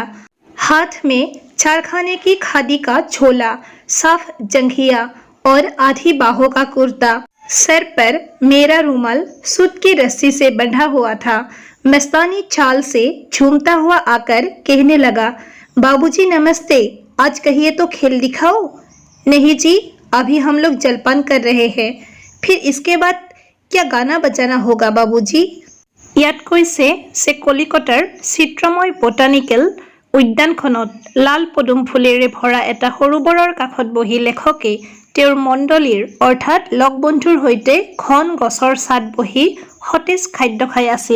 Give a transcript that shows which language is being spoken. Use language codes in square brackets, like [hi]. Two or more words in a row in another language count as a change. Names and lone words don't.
[hi] हाथ में चारखाने की खादी का झोला, साफ जंघिया और आधी बाहों का कुर्ता, सर पर मेरा रुमाल सूत की रस्सी से बंधा हुआ था। मस्तानी चाल से झूमता हुआ आकर कहने लगा, बाबूजी नमस्ते, आज कहिए तो खेल दिखाओ। नहीं जी, अभी हम लोग जलपान कर रहे हैं। फिर इसके बाद क्या गाना बजाना होगा बाबूजी? [as] ইয়াত কৈছে কলিকতাৰ চিত্ৰময় বটানিকেল উদ্যানখনত লাল পদুম ফুলেৰে ভৰা এটা সৰোবৰৰ কাষত বহি লেখকে তেওঁৰ মণ্ডলীৰ অৰ্থাৎ লগ বন্ধুৰ সৈতে ঘন গছৰ ছাদ বহি সতেজ খাদ্য খাই আছিল।